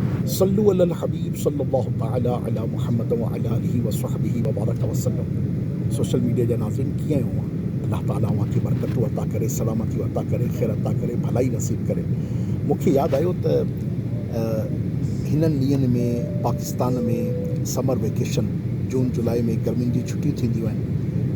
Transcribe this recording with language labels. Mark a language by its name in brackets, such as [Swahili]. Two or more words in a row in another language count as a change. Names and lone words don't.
[Arabic] صلوا على الحبيب صلى الله تعالى على محمد وعلى آله وصحبه وبارك وسلم. [English] social media [Sindhi] जा नाज़रीन कीअं आहियो? अल्लाह ताला तव्हांखे बरकतूं अता करे, सलामती अता करे, ख़ैर अता करे, भलाई नसीब करे। मूंखे यादि आयो त हिननि ॾींहंनि में पाकिस्तान में [English] summer vacation [Sindhi] जून जुलाई में गर्मियुनि जी छुटियूं थींदियूं आहिनि।